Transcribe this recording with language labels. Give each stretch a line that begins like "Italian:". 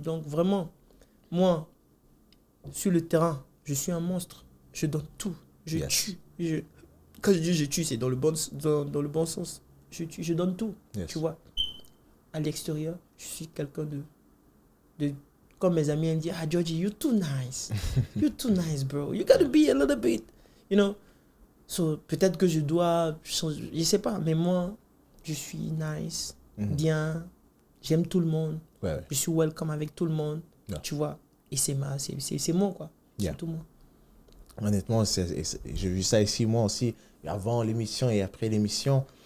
French: Donc vraiment, moi, sur le terrain, je suis un monstre. Je donne tout. Je tue. Quand je dis je tue, c'est dans le bon sens. Je tue, je donne tout. Tu vois. À l'extérieur, je suis quelqu'un de... Comme mes amis disent,
English: Georgie, you're too nice. You're too nice, bro. You gotta be a little bit, you know.
French: So, peut-être que je dois changer, je sais pas, mais moi, je suis nice, bien, j'aime tout le monde. Ouais. Je suis welcome avec tout le monde, tu vois. Et c'est moi, quoi. Yeah. C'est tout moi. Honnêtement, j'ai vu ça ici, moi aussi, avant l'émission et après l'émission.